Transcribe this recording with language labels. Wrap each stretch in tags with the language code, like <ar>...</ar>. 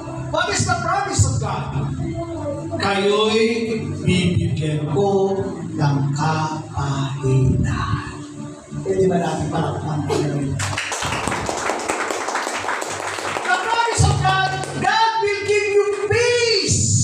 <en>What is the promise of God?</en> <tl>Kayo'y bibigyan ko ng kapahingahan. Pwede ba natin palakpakan ang Panginoon?</tl> <en>The promise of God, God will give you peace.</en>